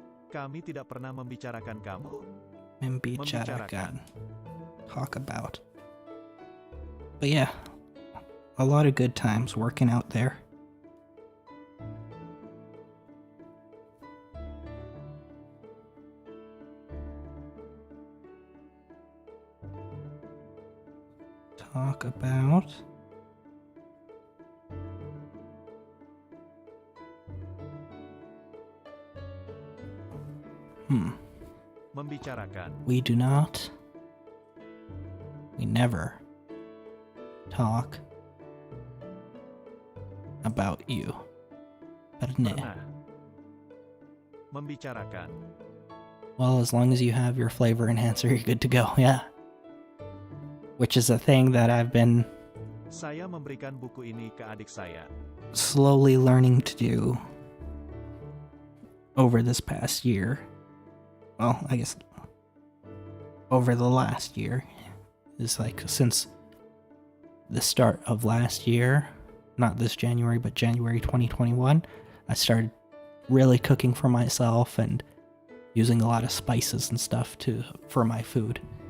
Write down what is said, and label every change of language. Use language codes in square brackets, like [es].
[id] Kami tidak pernah membicarakan kamu. [en] Membicarakan. Talk about. But yeah, a lot of good times working out there. Talk about. [id] Membicarakan. [en] We do not. We never talk about you. [id] Pernah. Membicarakan. [en] Well, as long as you have your flavor enhancer, you're good to go, yeah. Which is a thing that I've been [id] Saya memberikan buku ini ke adik saya. [en] slowly learning to do over this past year. Well, I guess over the last year. Is like since the start of last year, not this January, but January 2021, I started really cooking for myself and using a lot of spices and stuff for my food.